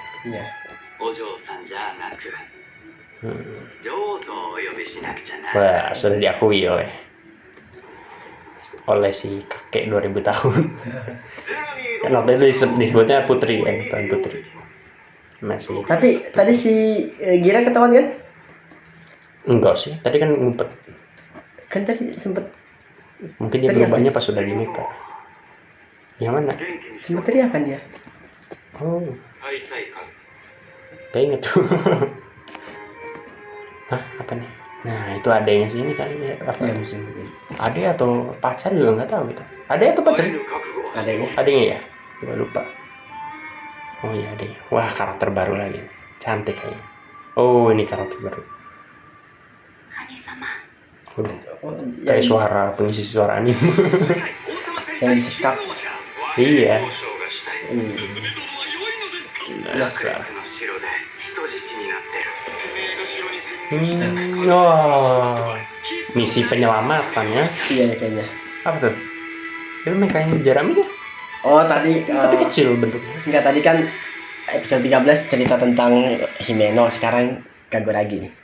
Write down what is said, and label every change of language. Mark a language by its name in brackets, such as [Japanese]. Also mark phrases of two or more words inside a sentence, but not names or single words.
[Indonesian] Iya. [Japanese] お嬢さんじゃなく 女王とお呼びしなくちゃな [Indonesian] Wah, sudah diakui oleh si kakek 2000 tahun. [Japanese] ジェラミー [Indonesian] Kan waktu itu disebutnya putri kan, bukan putri. Masih Tapi tadi si Gira ketahuan kan? enggak sih, tadi kan ngumpet. Kan tadi sempet Mungkin dia Tadi berubahnya pas sudah di nikah. Yang mana? [Japanese] 元気に [Indonesian] sempet teriakan dia. Oh, [Japanese] 会いたいか [Indonesian] gak inget tuh. Hah, apa nih? Nah, itu adanya sini kali ya. Apa? Iya mungkin. Ade atau pacar juga nggak tahu gitu. Ade atau pacar? [Japanese] 会える覚悟はしろ [Indonesian] Adanya. Adanya ya? Gue lupa. Oh iya adanya. Wah, karakter baru lagi. Cantik kayaknya. Oh, ini karakter baru. [Japanese] 兄様。 [Indonesian] Udah Oh, kayak yang- suara pengisi suara anime. [Japanese] 世界王様戦 [Indonesian] yang [Japanese] 隊 [Indonesian] disekap. [Japanese] 金王者 [Indonesian] Iya. [Japanese] 交渉がしたい Hmm. スズメ殿は良いのですかラクレスの城で [Indonesian] Oh, misi penyelamatan ya. Iya kayaknya. Apa tuh? Itu mekanya Jeremy ya? Oh tadi Tapi kecil bentuknya. enggak, tadi kan episode 13 cerita tentang Himeno, sekarang Kaguragi nih